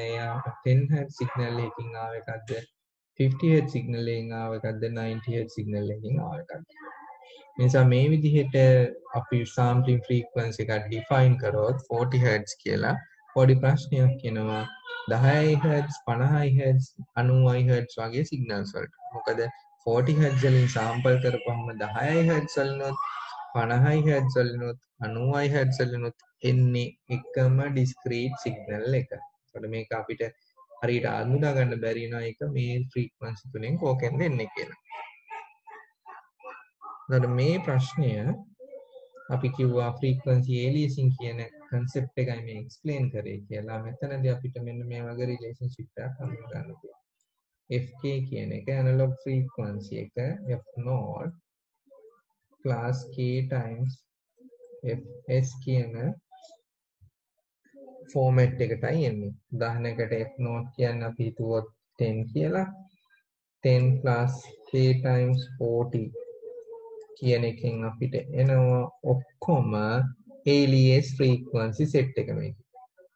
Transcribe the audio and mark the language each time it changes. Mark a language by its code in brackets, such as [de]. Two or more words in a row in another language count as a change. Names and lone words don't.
[si] යා [en] 10 Hz signal [si] එකකින් ආව එකක්ද [en] 50 Hz signal [si] එකකින් ආව එකක්ද [en] 90 Hz signal [si] එකකින් ආව එකක්ද. නිසා මේ විදිහට අපි [en] sampling frequency [si] එකක් define කරොත් 40 Hz කියලා පොඩි ප්‍රශ්නයක් කියනවා 10 Hz 50 Hz 90 Hz වගේ signals වලට. මොකද 40 Hz වලින් sample කරපුවම 10 Hz වලිනුත් 50 Hz වලිනුත් 90 Hz වලිනුත් එන්නේ එකම [en] discrete signal [si] එක. ඒකට මේක අපිට හරියට අඳුනා ගන්න බැරි වෙනවා ඒක මේ frequency තුනෙන් කෝකෙන්ද එන්නේ කියලා. එතකොට මේ ප්‍රශ්නය අපි කිව්වා [en] frequency aliasing [si] කියන concept එකයි මේ explain කරේ කියලා. මෙතනදී අපිට මෙන්න මේ වගේ relationship එකක් හඳුනා ගන්න පුළුවන්. fk කියන එක [en] analog frequency [si] එක [en] f0 plus k times fs [si] කියන format එකටයි එන්නේ. උදාහරණයකට f0 කියන්නේ අපි හිතුවොත් 10 කියලා [en] 10 plus k times 40 [si] කියන එකෙන් අපිට එනවා ඔක්කොම [en] alias frequency set [si] එක මේක.